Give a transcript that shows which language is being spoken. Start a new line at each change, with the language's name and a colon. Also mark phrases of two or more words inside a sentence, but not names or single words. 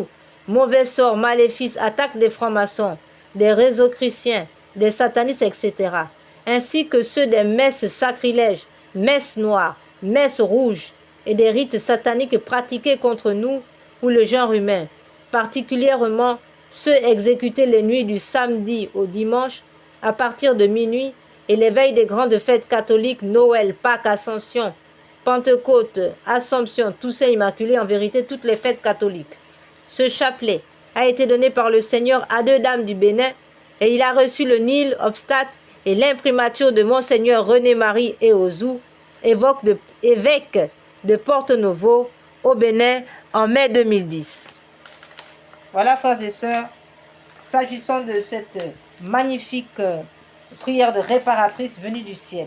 French: mauvais sort, maléfices, attaques des francs-maçons, des réseaux chrétiens, des satanistes, etc., ainsi que ceux des messes sacrilèges, messes noires, messes rouges et des rites sataniques pratiqués contre nous ou le genre humain, particulièrement ceux exécutés les nuits du samedi au dimanche à partir de minuit et les veilles des grandes fêtes catholiques, Noël, Pâques, Ascension, Pentecôte, Assomption, Toussaint Immaculée, en vérité toutes les fêtes catholiques. Ce chapelet a été donné par le Seigneur à 2 dames du Bénin et il a reçu le Nil, obstate et l'imprimature de Monseigneur René-Marie Eozou, évêque de Porto-Novo au Bénin en mai 2010. Voilà, frères et sœurs, s'agissant de cette magnifique prière de réparatrice venue du ciel.